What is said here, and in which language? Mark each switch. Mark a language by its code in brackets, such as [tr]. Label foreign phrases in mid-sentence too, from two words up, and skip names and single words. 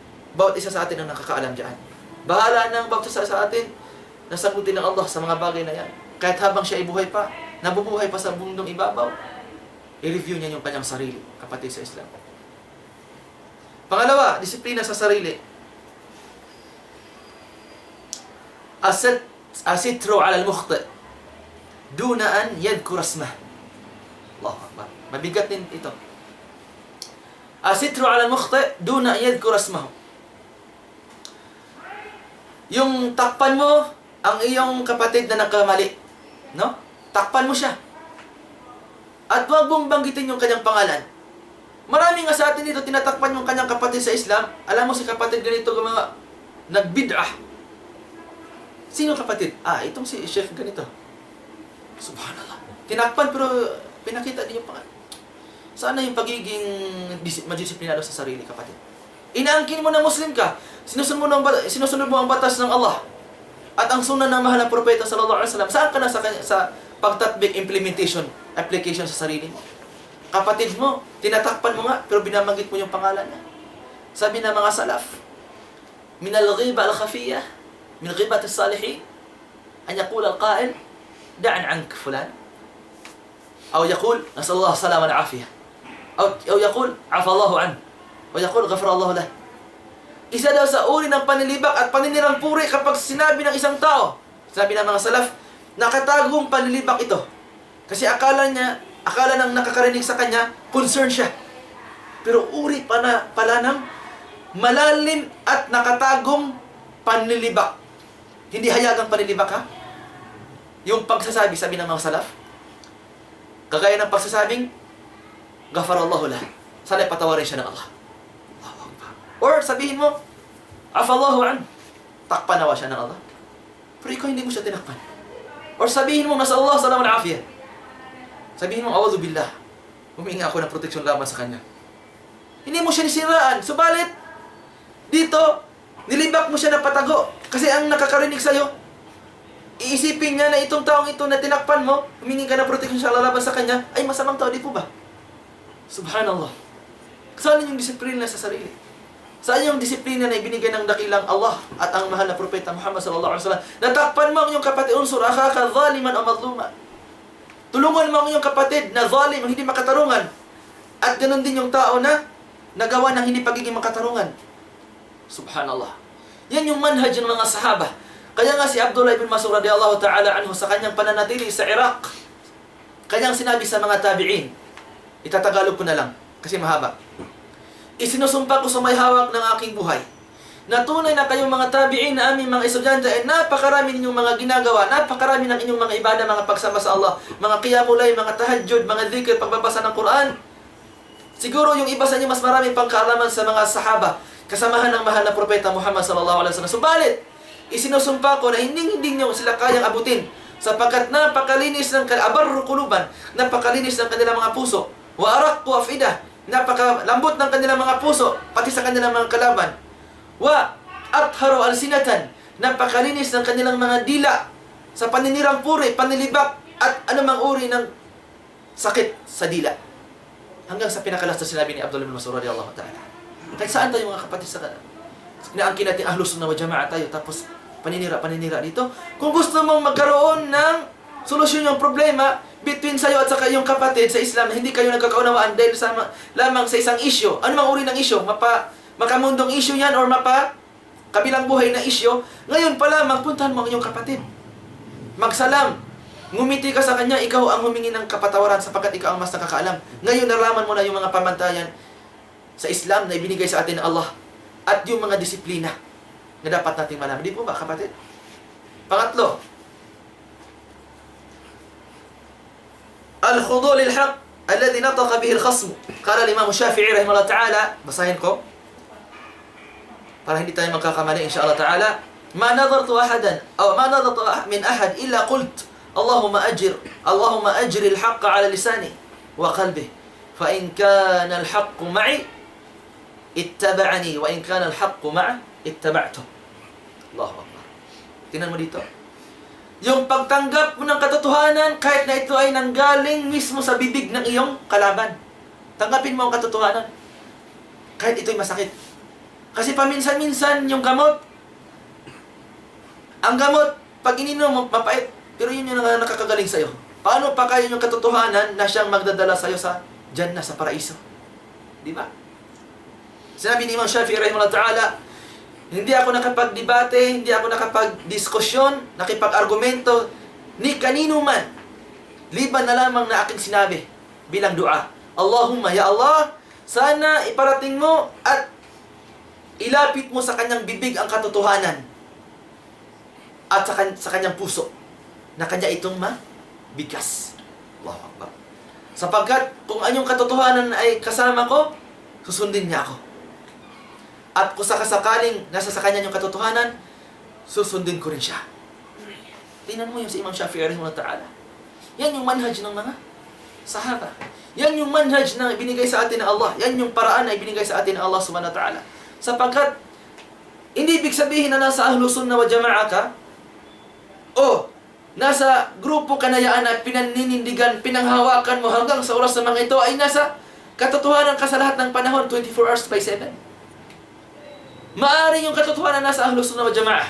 [tl] Bawat isa sa atin ang nakakaalam dyan. Bahala na ang baptisa sa atin. Nasagutin ng Allah sa mga bagay na yan. Kahit habang siya ay buhay pa, nabubuhay pa sa mundong ibabaw, i-review niya yung kanyang sarili, kapatid sa Islam. Pangalawa, disiplina sa sarili. [ar] أستر على المخطئ دون أن يذكر اسمه. الله أكبر. [tl] Mabigat din ito. [ar] أستر على المخطئ دون أن يذكر اسمه. [tl] Yung takpan mo ang iyong kapatid na nagkamali, no? Takpan mo siya. At huwag mong banggitin yung kanyang pangalan. Marami nga sa atin dito tinatakpan yung kanyang kapatid sa Islam. Alam mo si kapatid ganito mga nagbid'ah. Sino kapatid? Itong si Sheikh ganito. Subhanallah. Tinakpan pero pinakita din yung pangalan. Sana yung pagiging madisiplinado sa sarili, kapatid. Inaangkin mo na Muslim ka. Sinusunod mo ang batas ng Allah. At ang sunan ng mahal na propeta [ar] صلى الله عليه وسلم. [tl] Saan ka na sa pagtatbik, application sa sarili mo? Kapatid mo, tinatakpan mo nga, pero binabanggit mo yung pangalan niya. Sabi ng mga salaf, [ar] من الغيبة الخفية من غيبة الصالحين أن يقول القائل دعا عنك فلان. أو يقول نسأل الله السلامة العافية. أو يقول عفا الله عن. أو يقول غفر الله له. [tl] Isa daw sa uri ng panlilibak at paninirang puri kapag sinabi ng isang tao, sabi ng mga salaf, nakatagong panlilibak ito. Kasi akala ng nakakarinig sa kanya, concern siya. Pero uri pala ng malalim at nakatagong panlilibak. Hindi hayagang panlilibak, ha? Yung pagsasabi, sabi ng mga salaf, kagaya ng pagsasabing, [ar] غفر الله له. [tl] Sana'y patawarin siya ng Allah. Or sabihin mo, [ar] عفا الله عن. [tl] Takpan nawa siya ng Allah. Pero ikaw hindi mo siya tinakpan. Or sabihin mo, [ar] نسأل الله سلام العافية. [tl] Sabihin mo, [ar] أعوذ بالله. [tl] Humingi ako ng proteksyon laban sa kanya. Hindi mo siya nisiraan. Subalit, dito, nilibak mo siya ng patago. Kasi ang nakakarinig sa'yo, iisipin niya na itong taong ito na tinakpan mo, humingi ka ng proteksyon sa Allah laban sa kanya, ay masamang tao, di po ba? Subhanallah. Saan yung disiplina sa sarili? Saan yung disiplina na ibinigay ng dakilang Allah at ang mahal na propeta Muhammad [ar] صلى الله عليه وسلم? [tl] Natakpan mo ang iyong kapatid, [ar] انصر أخاك ظالما أو مظلوما. [tl] Tulungan mo ang iyong kapatid na zalim, hindi makatarungan. At ganoon din yung tao na nagawa ng hindi pagiging makatarungan. Subhanallah. Yan yung manhaj ng mga sahaba. Kaya nga si Abdullah ibn Mas'ud [ar] رضي الله تعالى عنه [tl] sa kanyang pananatili sa Iraq, kanyang sinabi sa mga tabi'in, itatagalog ko na lang kasi mahaba. Isinusumpa ko sa may hawak ng aking buhay na tunay na kayong mga tabi'in na aming mga estudyante ay napakarami ninyong mga ginagawa, napakarami ng inyong mga ibadah, mga pagsama sa Allah, mga qiyamulay, mga tahajjud, mga dhikr, pagbabasa ng Quran. Siguro yung iba sa inyo mas marami pang kaalaman sa mga sahaba, kasamahan ng mahal na propeta Muhammad [ar] صلى الله عليه وسلم. [tl] Subalit, isinusumpa ko na hindi nyo sila kayang abutin sapagkat napakalinis ng [ar] أبر قلوبا, [tl] napakalinis ng kanilang mga puso, [ar] وأرق أفئدة, [tl] napakalambot ng kanilang mga puso, pati sa kanilang mga kalaban. [ar] وأطهر ألسنة, [tl] napakalinis ng kanilang mga dila sa paninirang puri, panlilibak, at anumang uri ng sakit sa dila. Hanggang sa pinakalas na sinabi ni Abdullah bin Mas'ud [ar] رضي الله تعالى. [tl] Kahit saan tayo mga kapatid sa inaangkin natin [ar] أهل السنة والجماعة [tl] tayo, tapos paninira dito. Kung gusto mong magkaroon ng solusyon yung problema between sa'yo at saka yung kapatid sa Islam, hindi kayo nagkakaunawaan dahil lamang sa isang issue. Ano mang uri ng issue? Makamundong issue yan or kabilang buhay na issue. Ngayon pa lamang, puntahan mo ang iyong kapatid. Magsalam. Ngumiti ka sa kanya, ikaw ang humingi ng kapatawaran sapagkat ikaw ang mas nakakaalam. Ngayon nalaman mo na yung mga pamantayan sa Islam na ibinigay sa atin ng Allah at yung mga disiplina na dapat nating malaman. Di po ba, kapatid? Pangatlo, [ar] الخضوع للحق الذي نطق به الخصم. قال الإمام الشافعي رحمه الله تعالى, [tl] basahin ko para hindi tayo magkakamali [ar] إن شاء الله تعالى. ما ناظرت أحدا أو ما ناظرت من أحد إلا قلت اللهم أجر الحق على لساني وقلبي فإن كان الحق معي اتبعني وإن كان الحق معه اتبعته. الله أكبر. [tl] Tingnan mo dito. Yung pagtanggap mo ng katotohanan kahit na ito ay nanggaling mismo sa bibig ng iyong kalaban. Tanggapin mo ang katotohanan kahit ito'y masakit. Kasi paminsan-minsan yung gamot Ang gamot, pag ininom, mapait. Pero yun yung nakakagaling sa'yo. Paano pa kaya yung katotohanan na siyang magdadala sa'yo sa Jannah, sa paraiso? Di ba? Sinabi ni Imam Shafi'i [ar] رحمه الله تعالى, [tl] hindi ako nakapag-debate, hindi ako nakapag-diskusyon, nakipag-argumento, ni kanino man, liban na lamang na aking sinabi bilang dua. [ar] اللهم يا الله, [tl] sana iparating mo at ilapit mo sa kanyang bibig ang katotohanan at sa kanyang puso na kanya itong mabigkas. [ar] الله أكبر. [tl] Sapagkat kung anyong katotohanan ay kasama ko, susundin niya ako. At kung sakasakaling nasa sa kanya yung katotohanan, susundin ko rin siya. Tingnan mo yung si Imam Shafi'i [ar] رحمه الله تعالى. [tl] Yan yung manhaj ng mga sahaba. Yan yung manhaj na ibinigay sa atin ng Allah. Yan yung paraan na ibinigay sa atin ng Allah [ar] سبحانه وتعالى. [tl] Sapagkat, hindi ibig sabihin na nasa [ar] أهل السنة والجماعة [tl] ka, o nasa grupo kanayaan na pinaninindigan, pinanghawakan mo hanggang sa oras na mga ito ay nasa katotohanan ka sa lahat ng panahon, [en] 24 hours by 7. [tl] Maaring yung katotohanan nasa [ar] أهل السنة والجماعة.